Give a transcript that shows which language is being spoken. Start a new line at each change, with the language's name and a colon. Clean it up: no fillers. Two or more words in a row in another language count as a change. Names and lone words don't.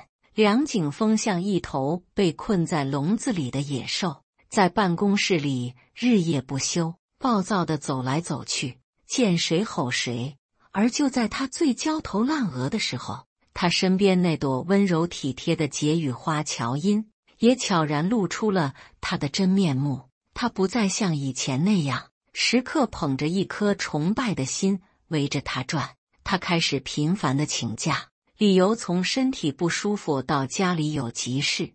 Chinese: 梁景峰像一頭被困在籠子裡的野獸，在辦公室裡日夜不休，暴躁地走來走去，見誰吼誰。而就在他最焦頭爛額的時候，他身邊那朵溫柔體貼的解語花喬音也悄然露出了他的真面目。他不再像以前那樣時刻捧着一顆崇拜的心圍着他轉，他開始頻繁地請假，理由從身體不舒服到家裡有急事。